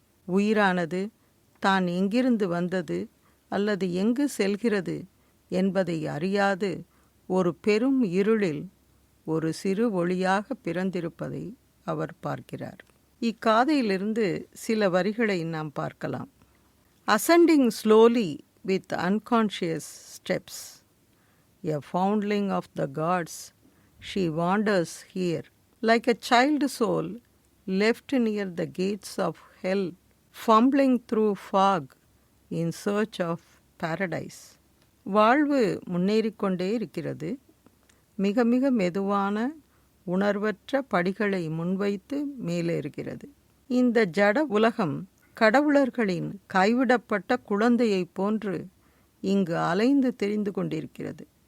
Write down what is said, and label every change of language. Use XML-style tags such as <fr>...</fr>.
<ta>உயிரானது தான் எங்கிருந்து வந்தது அல்லது எங்கு செல்கிறது என்பதை அறியாது ஒரு பெரும் இருளில் ஒரு சிறு ஒளியாக பிறந்திருப்பதை அவர் பார்க்கிறார். இக்காதையிலிருந்து சில வரிகளை நாம் பார்க்கலாம்.</ta> <en>Ascending slowly with unconscious steps, a foundling of the gods, she wanders here, like a child soul left near the gates of hell, fumbling through fog in search of paradise.</en> <ta>வாழ்வு முன்னேறிக்கொண்டே இருக்கிறது. மிக மிக மெதுவான, உணர்வற்ற படிகளை முன்வைத்து மேலேறுகிறது. இந்த ஜட உலகம் கடவுளர்களின் கைவிடப்பட்ட குழந்தையைப் போன்று இங்கு அலைந்து திரிந்து கொண்டிருக்கிறது.</ta>